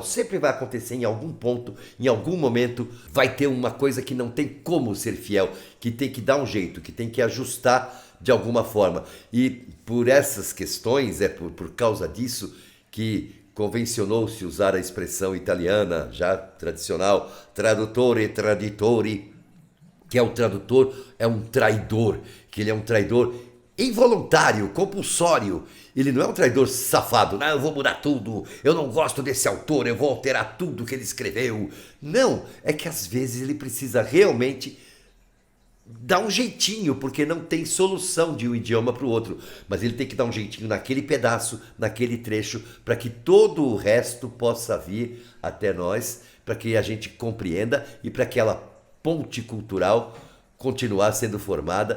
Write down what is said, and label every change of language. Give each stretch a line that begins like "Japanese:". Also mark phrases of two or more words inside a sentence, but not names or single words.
Portuguese: Sempre vai acontecer em algum ponto, em algum momento, vai ter uma coisa que não tem como ser fiel, que tem que dar um jeito, que tem que ajustar de alguma forma. E por essas questões, por causa disso, que convencionou-se usar a expressão italiana, já tradicional,
Italian: traduttore e traditori,
Portuguese: que é o tradutor, é um traidor, que ele é um traidor involuntário, compulsório. Ele não é um traidor safado, eu vou mudar tudo, eu não gosto desse autor, eu vou alterar tudo que ele escreveu. Não, é que às vezes ele precisa realmente dá um jeitinho, porque não tem solução de um idioma para o outro, mas ele tem que dar um jeitinho naquele pedaço, naquele trecho, para que todo o resto possa vir até nós, para que a gente compreenda e para que aquela ponte cultural continuar sendo formada.